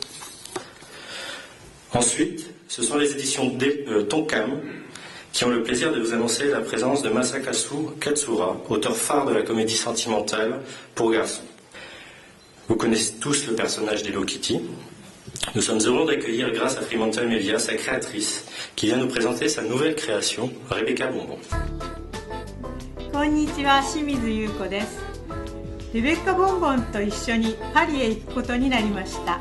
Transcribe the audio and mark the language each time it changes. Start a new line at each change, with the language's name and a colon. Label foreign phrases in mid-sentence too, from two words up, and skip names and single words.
French: Ensuite, ce sont les éditions Tonkam qui ont le plaisir de vous annoncer la présence de Masakazu Katsura, auteur phare de la comédie sentimentale pour garçons. Vous connaissez tous le personnage d'Hello Kitty. Nous sommes heureux d'accueillir grâce à Fremantle Media sa créatrice qui vient nous présenter sa nouvelle création, Rebecca Bonbon.
Japanese: こんにちは、清水優子です。レベッカボンボンと一緒にパリへ行くことになりました。